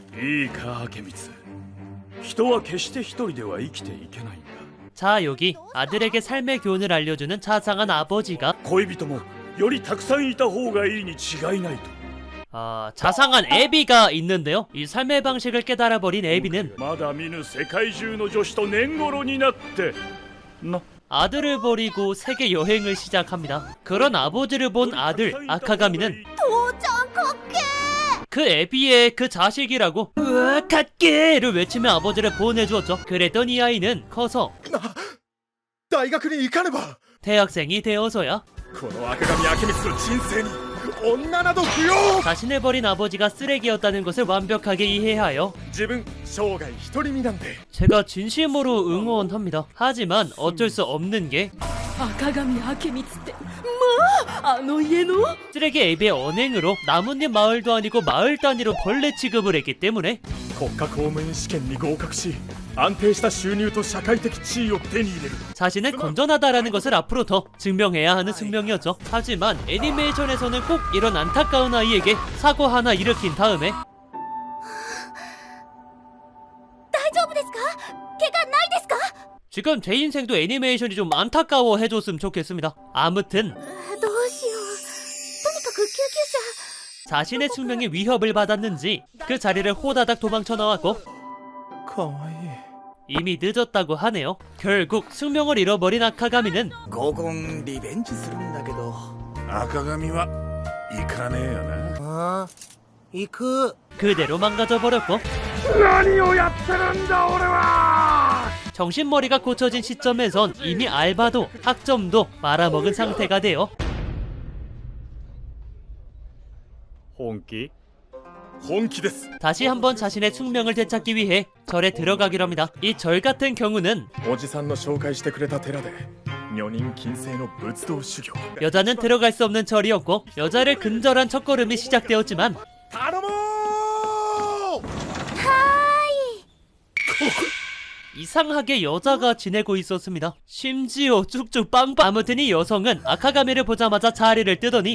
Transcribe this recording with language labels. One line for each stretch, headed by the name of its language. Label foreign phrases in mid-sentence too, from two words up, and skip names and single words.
Japanese: いいか明光、人は決して一人では生きていけないんだ。
Korean: 자, 여기 아들에게 삶의 교훈을 알려주는 자상한 아버지가
Japanese: 恋人もよりたくさんいた方がいいに違いないと。
Korean: 자상한 애비가 있는데요. 이 삶의 방식을 깨달아버린 애비는
Japanese: まだ見ぬ世界中の女子と年頃になってな。
Korean: 아들을 버리고 세계 여행을 시작합니다. 그런 아버지를 본 아들 아카가미는 그 애비의 그 자식이라고 으아 갓게를 외치며 아버지를 보내주었죠. 그랬던 이 아이는 커서
Japanese: 大学に行かねば。
Korean: 대학생이 되어서야
Japanese: この赤髪明光の人生に女など不要。
Korean: 자신을 버린 아버지가 쓰레기였다는 것을 완벽하게 이해하여
Japanese: 自分生涯独り身なんで。
Korean: 제가 진심으로 응원합니다. 하지만 어쩔 수 없는 게
Japanese: 赤髪明光ってまああの家の
Korean: 쓰레기 앱의 언행으로 나뭇잎 마을도 아니고 마을 단위로 벌레 취급을 했기 때문에
Japanese: 国家公務員試験に合格し、安定した収入と社会的地位を手に入れる。
Korean: 자신은 건전하다라는 것을 앞으로 더 증명해야 하는 숙명이었죠. 하지만 애니메이션에서는 꼭 이런 안타까운 아이에게 사고 하나 일으킨 다음에
Japanese: 大丈夫ですか怪我ないですか
Korean: 지금 제 인생도 애니메이션이 좀 안타까워 해줬으면 좋겠습니다. 아무튼
Japanese: どうしようとにかく救急車
Korean: 자신의 숙명에 위협을 받았는지 그 자리를 호다닥 도망쳐 나왔고
Japanese: かわいい。
Korean: 이미 늦었다고 하네요. 결국 숙명을 잃어버린 아카가미는
Japanese: 合コンリベンジするんだけど。赤髪は行かねえよな。ああ、行く。
Korean: 그대로 망가져버렸고
Japanese: 何をやってるんだ俺は。
Korean: 정신머리가 고쳐진 시점에선 이미 알바도 학점도 말아먹은 상태가 되어
Japanese: 本気？本気です。
Korean: 다시 한번 자신의 숙명을 되찾기 위해 절에 들어가기로 합니다. 이 절 같은 경우는
Japanese: おじさんの紹介してくれた寺で女人禁制の仏道修行。
Korean: 여자는 들어갈 수 없는 절이었고 여자를 근절한 첫걸음이 시작되었지만
Japanese: 頼もう。
Korean: 이상하게 여자가 지내고 있었습니다. 심지어 쭉쭉 빵빵. 아무튼 이 여성은 아카가미를 보자마자 자리를 뜨더니